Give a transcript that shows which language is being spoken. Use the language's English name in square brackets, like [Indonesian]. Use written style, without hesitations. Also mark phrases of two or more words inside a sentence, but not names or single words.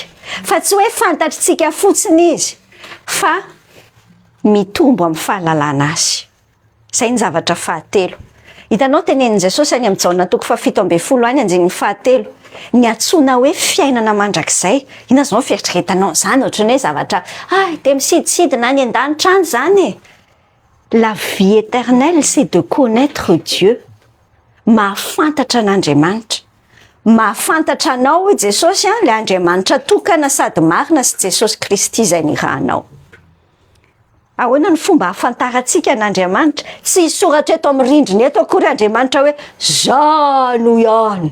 [Malagasy] Fa tsy hoe fantatritsika fotsiny izy fa mitombo amin'ny fahalalana azy. Zay ny zavatra fahatelo. Hitanao tenenin' Jesosy any amin'ny Jaona 7:10 any andinin'ny fahatelo. Ny antsoina hoe fiainana mandrakizay. Ina zao fieritreretanao zany ohatrany hoe zavatra de misidisidina any an-danitra any zany. [French] La vie éternelle c'est de connaître Dieu. [Malagasy] Mahafantatra an'Andriamanitra. Mahafantatra anao hoe Jesosy le Andriamanitra tokana sady marina sy Jesosy Kristy izay nirahanao. Ahoana ny fomba hafantarantsika an'Andriamanitra? Tsy hisoratra eto amin'ny rindrina eto akory Andriamanitra hoe zano ihany.